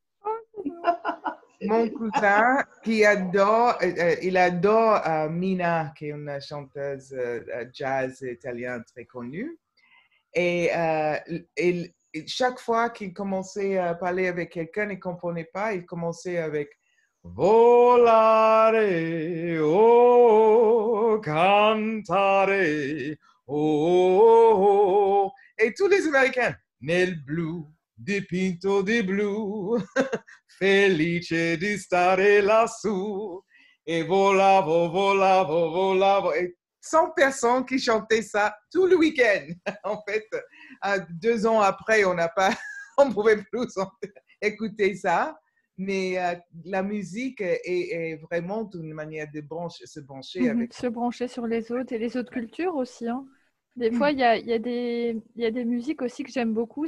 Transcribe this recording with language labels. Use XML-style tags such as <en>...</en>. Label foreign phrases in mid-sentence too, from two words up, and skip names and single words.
<fr>Mon cousin il adore Mina, qui est une chanteuse jazz italienne très connue. Et chaque fois qu'il commençait à parler avec quelqu'un, il ne comprenait pas, il commençait avec</fr> <it>volare, oh, cantare, oh.</it> <fr>Et tous les Américains,</fr> <it>nel blu, dipinto di blu, felice di stare lassù. Et volavo, volavo, volavo.</it> <fr>Et 100 personnes qui chantaient ça tout le week-end. En fait, 2 ans après, on ne pouvait plus écouter ça. Mais la musique est vraiment une manière de se brancher avec. Se brancher sur les autres et les autres cultures aussi, hein. Des fois, il y a des musiques aussi que j'aime beaucoup.</fr>